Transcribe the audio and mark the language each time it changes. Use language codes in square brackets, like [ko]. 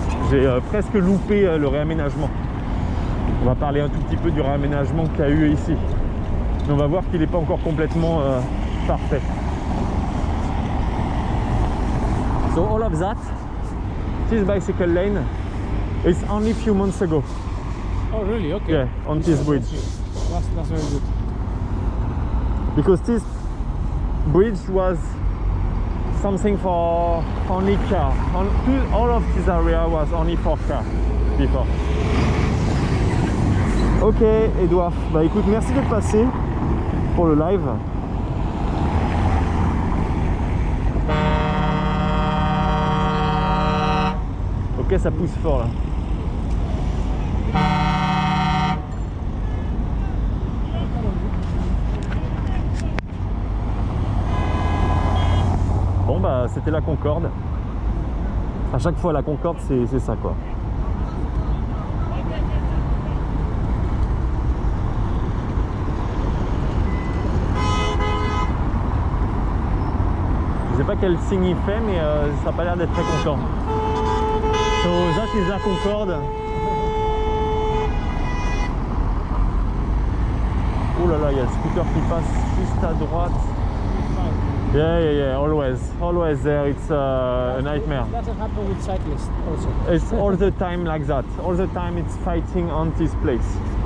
[fr] J'ai presque loupé le réaménagement. On va parler un tout petit peu du réaménagement qu'il y a eu ici. Mais on va voir qu'il n'est pas encore complètement parfait. [en] So all of that this bicycle lane is only a few months ago. Oh, really? Okay. Yeah, on this bridge. That's very good. Because this bridge was something for only car. All of this area was only for car before. Ok, Edouard. [fr] Bah écoute, merci d'être passé pour le live. Ok, ça pousse fort là. Bon bah c'était la Concorde. À chaque fois la Concorde c'est ça quoi. Je sais pas quel signe il fait mais ça n'a pas l'air d'être très content. [en] So that is [fr] la Concorde. Oh là là, il y a le scooter qui passe juste à droite. [en] Yeah, always there. It's a nightmare. Doesn't happen with cyclists also. It's all the time like that. All the time it's fighting on this place.